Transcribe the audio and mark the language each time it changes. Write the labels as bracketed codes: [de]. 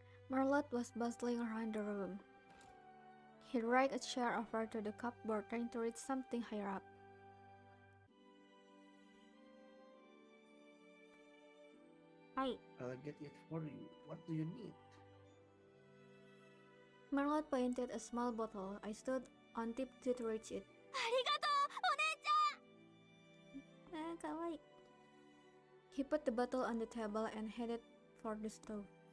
[en] Marlot was bustling around the room. He dragged a chair over to the cupboard, trying to reach something higher up. Hi. I'll get it for you. What do you need? Marlot pointed a small bottle. I stood on tiptoe to reach it. [ja] ありがとう、お姉ちゃん。 Kawaii. [en] He put the bottle on the table and headed for the stove.